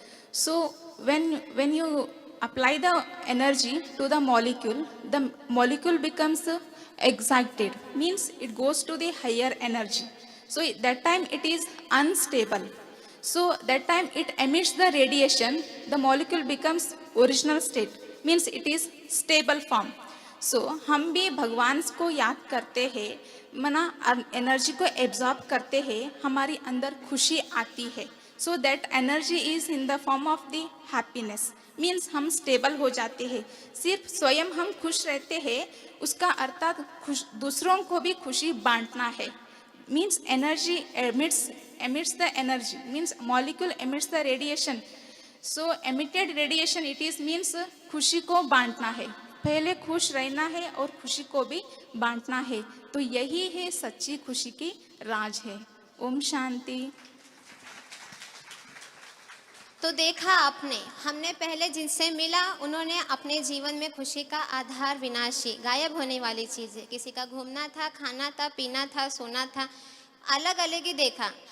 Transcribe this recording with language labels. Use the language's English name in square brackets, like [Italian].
[English] So when you apply the energy to the molecule becomes excited, means it goes to the higher energy. So that time it is unstable. So that time it emits the radiation. The molecule becomes original state, means it is stable form. [Hindi] So हम भी भगवान को याद करते हैं, मना energy को absorb करते हैं, हमारी अंदर खुशी आती है। [English] so that energy is in the form of the happiness, means [Hindi] हम स्टेबल हो जाते हैं। सिर्फ स्वयं हम खुश रहते हैं, उसका अर्थात दूसरों को भी खुशी बांटना है। [English] Means energy emits the energy, means molecule emits the radiation. So emitted radiation it is means [Hindi] खुशी को बांटना है। पहले खुश रहना है और खुशी को भी बांटना है। तो यही है सच्ची खुशी की राज है। ओम शांति। तो देखा आपने, हमने पहले जिनसे मिला उन्होंने अपने जीवन में खुशी का आधार विनाशी, गायब होने वाली चीज़ें, किसी का घूमना था, खाना था, पीना था, सोना था, अलग अलग ही देखा।